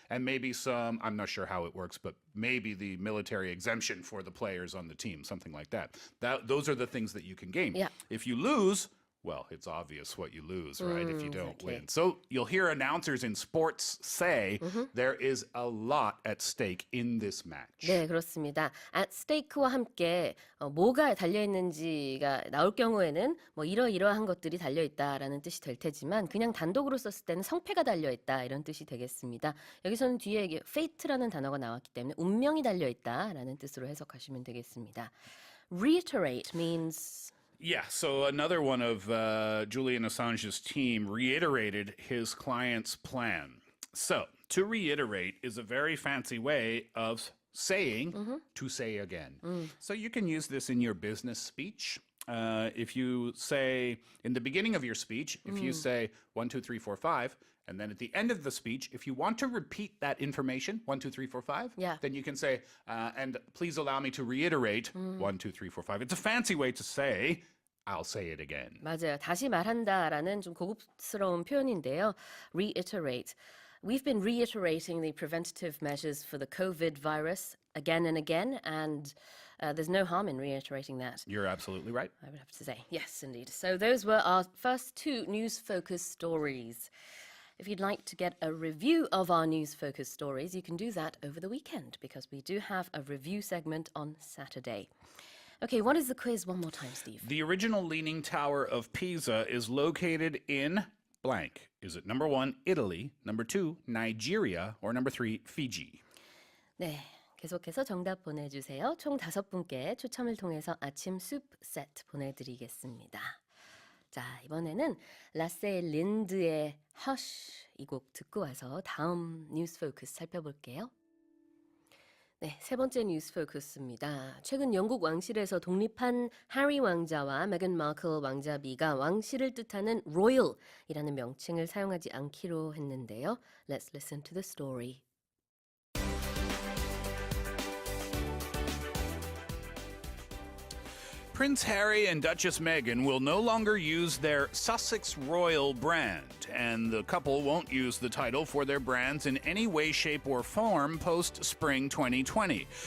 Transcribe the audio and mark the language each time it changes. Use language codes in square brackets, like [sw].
[en] And maybe some, I'm not sure how it works, but maybe the military exemption for the players on the team, something like that. Those are the things that you can gain. Yeah. If you lose, well, it's obvious what you lose, right, if you don't win. So you'll hear announcers in sports say there is a lot at stake in this match. [ko] 네, 그렇습니다. at stake와 함께 뭐가 달려있는지가 나올 경우에는 뭐 이러이러한 것들이 달려있다라는 뜻이 될 테지만 그냥 단독으로 썼을 때는 성패가 달려있다 이런 뜻이 되겠습니다. 여기서는 뒤에 이게 fate라는 단어가 나왔기 때문에 운명이 달려있다라는 뜻으로 해석하시면 되겠습니다. [en] Reiterate means... Yeah, so another one of Julian Assange's team reiterated his client's plan. So, to reiterate is a very fancy way of saying to say again. So you can use this in your business speech. If you say, in the beginning of your speech, if you say 1, 2, 3, 4, 5, and then at the end of the speech, if you want to repeat that information, 1, 2, 3, 4, 5, then you can say, and please allow me to reiterate 1, 2, 3, 4, 5. It's a fancy way to say, I'll say it again. [ko] 맞아요. 다시 말한다라는 좀 고급스러운 표현인데요. [en] Reiterate. We've been reiterating the preventative measures for the COVID virus again and again, and there's no harm in reiterating that. You're absolutely right. I would have to say. Yes, indeed. So those were our first two news-focused stories. If you'd like to get a review of our news-focused stories, you can do that over the weekend because we do have a review segment on Saturday. Okay, what is the quiz one more time, Steve? The original Leaning Tower of Pisa is located in blank. Is it number 1, Italy, number 2, Nigeria, or number 3, Fiji? [ko] 네, 계속해서 정답 보내주세요. 총 5분께 추첨을 통해서 아침 숲 세트 보내드리겠습니다. 자, 이번에는 라세 린드의 Hush 이 곡 듣고 와서 다음 뉴스 포커스 살펴볼게요. 네, 세 번째 뉴스 포커스입니다. 최근 영국 왕실에서 독립한 해리 왕자와 메건 마클 왕자비가 왕실을 뜻하는 royal이라는 명칭을 사용하지 않기로 했는데요. [en] Let's listen to the story. Prince Harry and Duchess Meghan will no longer use their Sussex Royal brand, and the couple won't use the title for their brands in any way, shape, or form post-spring 2020.